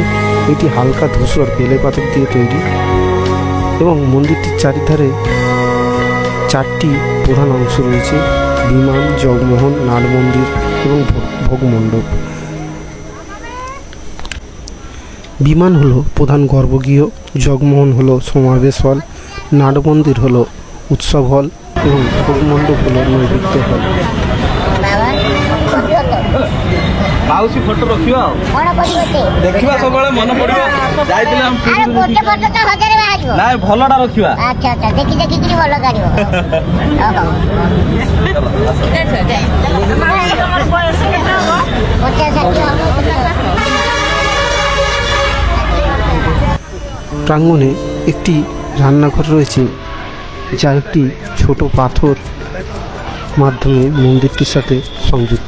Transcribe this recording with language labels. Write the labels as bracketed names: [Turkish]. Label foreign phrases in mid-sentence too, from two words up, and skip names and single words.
[Bangla] এটি হালকা ধূসর বেলে পাথর দিয়ে তৈরি এবং মন্দিরটির চারিধারে 4টি প্রধান অংশ রয়েছে: বিমান, জগমোহন, নাট মন্দির এবং ভোগমণ্ডপ। বিমান হলো প্রধান গর্ভগৃহ, জগমোহন হলো সমাবেশ হল, নাট মন্দির হলো উৎসব হল এবং ভোগমণ্ডপ হলো নৈবেদ্য হল। [Odia] ମାଉସୀ ଫଟୋ ରଖିବା ଦେଖିବା ସବୁବେଳେ ମନେ ପଡିବ। ଯାଇଥିଲେ ନାଇଁ ଭଲଟା ରଖିବା। ଦେଖିକିରି ଭଲ କାଢିବ। [Bangla] প্রাঙ্গণে একটি রান্নাঘর রয়েছে, যা একটি ছোট পাথর মাধ্যমে মন্দিরটির সাথে সংযুক্ত।